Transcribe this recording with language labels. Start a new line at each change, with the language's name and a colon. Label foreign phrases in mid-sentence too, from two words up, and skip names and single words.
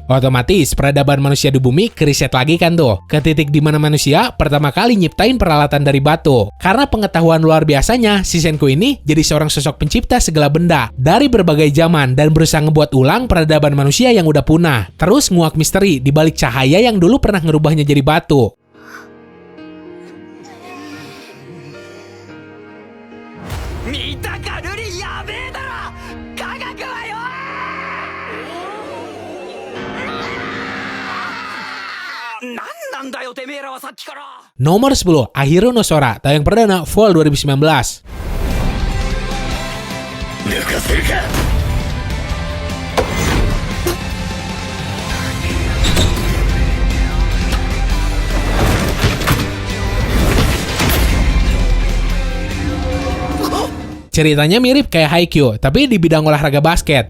Indonesian: Otomatis, peradaban manusia di bumi keriset lagi kan tuh, ke titik di mana manusia pertama kali nyiptain peralatan dari batu. Karena pengetahuan luar biasanya, si Senko ini jadi seorang sosok pencipta segala benda dari berbagai zaman dan berusaha ngebuat ulang peradaban manusia yang udah punah. Terus nguak misteri di balik cahaya yang dulu pernah ngerubahnya jadi batu.
Japanese: 見たかルリやべえだろ科学はよ。なんなんだよてめえらはさっきから。
Indonesian: Nomor 10, Ahiru no Sora, tayang perdana Fall 2019.
Japanese: 抜かせるか。
Indonesian: Ceritanya mirip kayak Haikyuu, tapi di bidang olahraga basket.